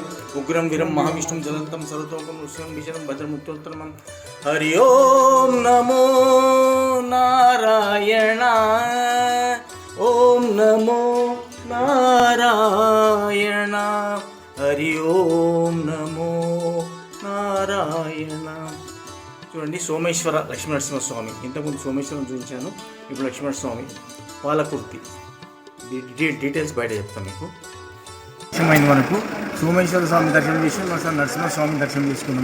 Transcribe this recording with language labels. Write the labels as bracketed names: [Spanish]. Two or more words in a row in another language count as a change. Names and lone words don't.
[Sanskrit] उग्रम वीरम महाविष्णुम ज्वलंतम सर्वतोमुखम नृसिंहं भीषणं भद्रमृत्युमुत्तर नमाम्यहम्। हरि ओम नमो नारायणाय। ओम नमो नारायण। हरि ओम नमो నారాయణ. [Telugu] చూడండి సోమేశ్వర లక్ష్మీనరసింహస్వామి. ఇంతకుముందు సోమేశ్వరం చూపించాను, ఇప్పుడు లక్ష్మీనరస్వామి పాలకుర్తి. డీటెయిల్స్ బయట చెప్తాను మీకు. దర్శనమైన మనకు సోమేశ్వర స్వామి దర్శనం చేసి నరసింహస్వామి దర్శనం చేసుకున్నాం.